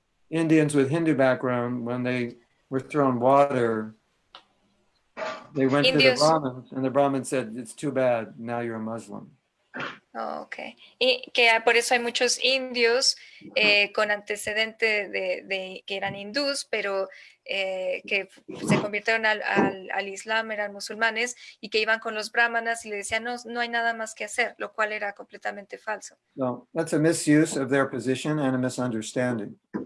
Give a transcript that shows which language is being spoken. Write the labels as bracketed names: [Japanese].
[English] Indians with Hindu background, when they were thrown water, they went to the Brahmins, and the Brahmins said, it's too bad, now you're a Muslim. Oh, okay. [Spanish] Y que por eso hay muchos indios con antecedente de que eran hindús, pero que se convirtieron al Islam, eran musulmanes, y que iban con los brahmanas y le decían, no hay nada más que hacer, lo cual era completamente falso. [English] No, that's a misuse of their position and a misunderstanding.